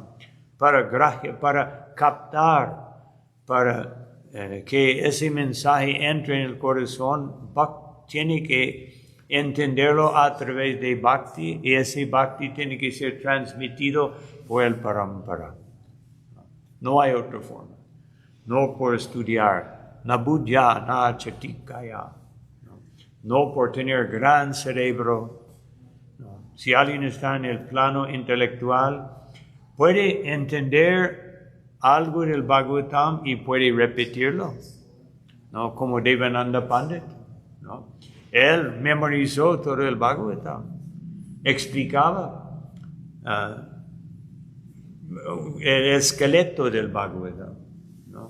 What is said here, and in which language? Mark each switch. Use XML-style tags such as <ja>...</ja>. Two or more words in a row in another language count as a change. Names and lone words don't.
<es>Para captar, para que ese mensaje entre en el corazón, tiene que entenderlo a través de Bhakti, y ese Bhakti tiene que ser transmitido por el Parampara. No hay otra forma. No por estudiar,</es> <sa>न बुद्ध्या, न चटिकया.</sa> <es>No por tener gran cerebro. No. Si alguien está en el plano intelectual, puede entender algo del Bhagavatam y puede repetirlo, ¿no? Como Devananda Pandit, ¿no? Él memorizó todo el Bhagavatam, explicaba el esqueleto del Bhagavatam, ¿no?</es>